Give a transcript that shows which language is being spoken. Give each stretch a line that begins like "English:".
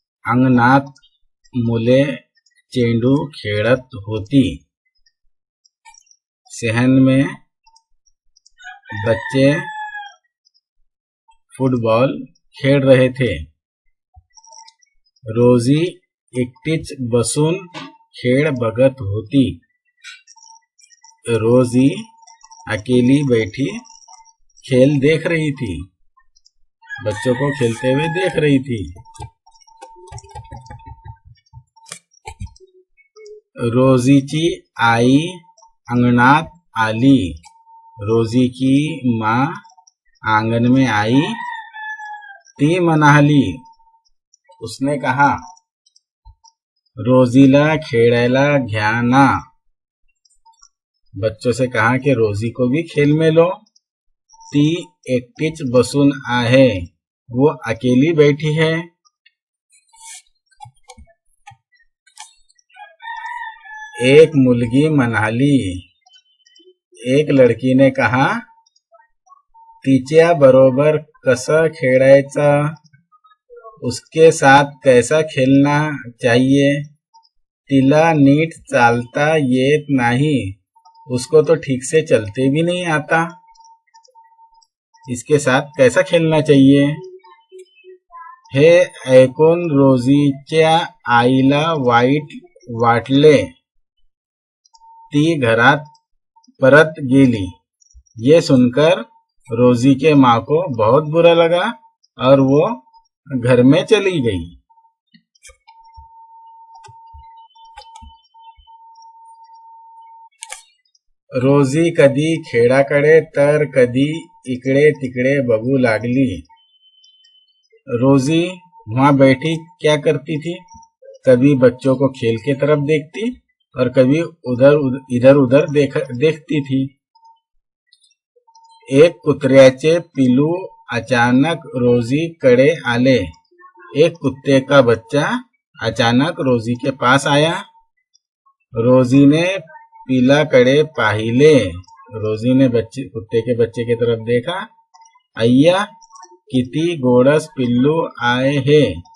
Marathi: अंगणात मुले चेंडू खेळत होती।
Hindi: सहन में बच्चे फुटबॉल खेल रहे थे।
Marathi: रोजी एकटीच बसून खेळ बघत होती।
Hindi: रोजी अकेली बैठी खेल देख रही थी, बच्चों को खेलते हुए देख रही थी।
Marathi: रोजीची आई अंगणात आली।
Hindi: रोजी की माँ आंगन में आई।
Marathi: ती म्हणाली,
Hindi: उसने कहा,
Marathi: रोजीला खेळायला घ्या ना।
Hindi: बच्चों से कहा कि रोजी को भी खेल में लो।
Marathi: ती एकटीच बसून आहे,
Hindi: वो अकेली बैठी है।
Marathi: एक मुलगी म्हणाली,
Hindi: एक लड़की ने कहा,
Marathi: तिच्या बरोबर कसं खेळायचा,
Hindi: उसके साथ कैसा खेलना चाहिए।
Marathi: तिला नीट चालता येत नाही,
Hindi: उसको तो ठीक से चलते भी नहीं आता, इसके साथ कैसा खेलना चाहिए।
Marathi: हे ऐकून रोजीच्या आईला वाईट वाटले। ती घरात परत गेली।
Hindi: ये सुनकर रोजी के माँ को बहुत बुरा लगा और वो घर में चली गई।
Marathi: रोजी कधी खेळाकडे तर कधी इकडे तिकडे बघू लागली।
Hindi: रोजी वहां बैठी क्या करती थी, कभी बच्चों को खेल के तरफ देखती और कभी इधर उधर देखती थी।
Marathi: एक कुत्र्याचे पिल्लू अचानक रोजी कडे आले।
Hindi: एक कुत्ते का बच्चा अचानक रोजी के पास आया।
Marathi: रोजी ने पिल्लाकडे पाहिले।
Hindi: रोजी ने कुत्ते के बच्चे की तरफ देखा।
Marathi: अय्या किती गोडस पिल्लू आए हैं।